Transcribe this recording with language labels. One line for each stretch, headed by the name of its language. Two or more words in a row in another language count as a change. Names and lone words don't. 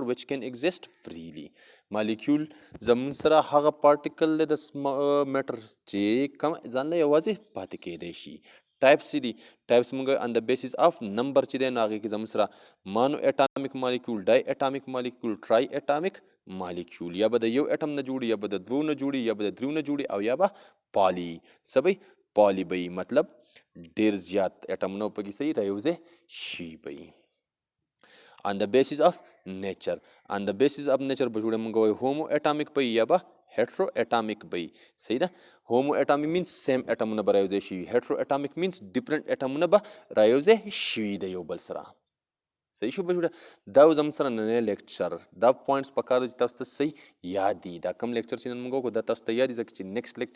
English: which can exist freely molecule
Pashto: زموږ سره هغه پارټیکل دی د میټر چې کم ځان له یوازې پاتې کیدی شي ټایپس دي ټایپس موږ
English: on the basis of number
Pashto: چې دی نو هغې کې زموږ سره
English: mono atomic molecule di atomic molecule tri atomic molecule
Pashto: یا به د یو اټم نه جوړي یا به د دوو نه جوړي یا به د دریو نه جوړي او یا به پالی څه به پالی به مطلب ډیر زیات اټمونه په کې صحیح رايوځای شي به
English: on the basis of nature on the basis of nature
Pashto: به جوړه موږ وایو
English: homo atomic
Pashto: به یا به
English: hetero atomic
Pashto: به صحیح ده
English: homo atomic means same
Pashto: اټمونه به رايوځای شي
English: hetero atomic means different
Pashto: اټمونه به رايوځای شي د یو بل سره صحیح شو به جوړه دا زموږ سره نننی لیکچر دا پوینټس پکار دي چې تاسو ته صحیح یاد دي دا کم لیکچر چې نن موږ وکړو دا تاسو ته یاد دي ځکه چې
English: next lecture